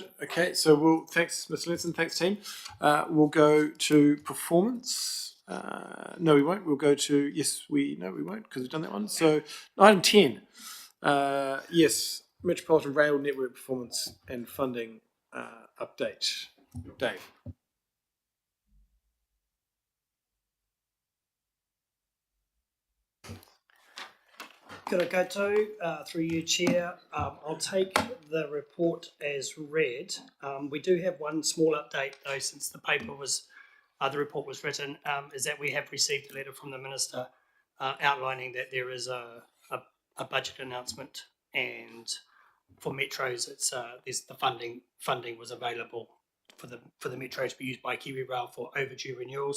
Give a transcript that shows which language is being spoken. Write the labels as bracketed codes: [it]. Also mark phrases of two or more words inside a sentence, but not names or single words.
[en] Okay, so thanks, Mr. Linson, thanks, team. We'll go to performance. No, we won't. We'll go to, we won't, because we've done that one. So, item 10. Yes, Metropolitan Rail Network performance and funding update. Dave. [mi] Kia ora koutou, [en] through you, Chair. I'll take the report as read. We do have one small update, though, since the report was written, is that we have received a letter from the Minister outlining that there is a budget announcement, and for metros, there's the funding was available for the metros to be used by KiwiRail for overdue renewals.